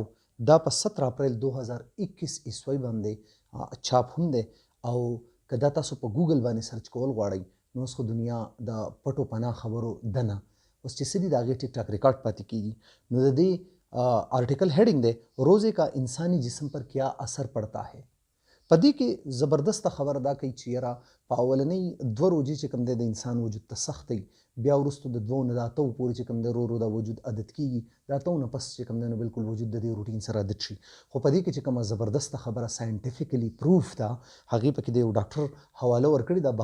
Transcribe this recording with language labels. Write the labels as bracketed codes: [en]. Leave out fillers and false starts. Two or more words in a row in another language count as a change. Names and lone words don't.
[ps] دا په 17 اپریل 2021 عیسوي باندې چاپ هم دی او که دا تاسو په ګوګل باندې سرچ کول غواړئ نو اوس خو دنیا د پټو پناه خبرو دنه اوس چې څه دي د هغې ټیک ټاک ریکارډ پاتې کیږي. نو د دې آرټیکل هیډینګ دی [ur] روزے کا انسانی جسم پر کیا اثر پڑتا ہے. [ps] په دې کې زبردست خبر دا کوي چې یاره په اولنۍ 2 روژې چې کوم دی د انسان وجود ته سخت دی، بیا وروستو د 2 نه د 8 پورې چې کوم دی ورو ورو دا وجود عادت کیږي، د 8 نه پس چې کوم دی نو بالکل وجود د دې روټین سره عادت شي. خو په دې کې چې کومه زبردست خبره [en] scientifically proof [ps] ده هغې پکې د یو ډاکټر حواله ورکړې ده.